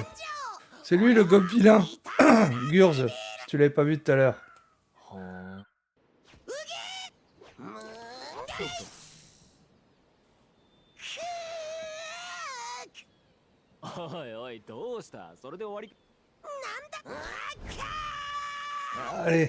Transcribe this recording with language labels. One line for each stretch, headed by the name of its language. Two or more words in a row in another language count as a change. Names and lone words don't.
French: C'est lui le gobe vilain. Gurz, tu l'avais pas vu tout à l'heure.
Japanese: ほーんおいおいどうしたそれで終わり
French: Allez.